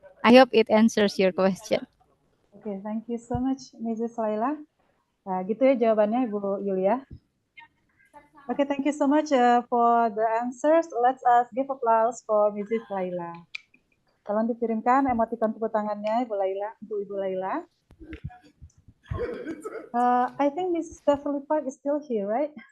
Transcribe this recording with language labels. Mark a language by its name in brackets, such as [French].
[English] I hope it answers your question. Okay, thank you so much, Mrs. Laila. [Indonesian] Gitu ya jawabannya, Ibu Yulia. [English] Okay, thank you so much for the answers. Let's give applause for Mrs. Laila. [Indonesian] Tolong dikirimkan emoticon tepuk tangannya, Ibu Laila, Ibu Laila. [English] I think Mrs. Beverly Park is still here, right?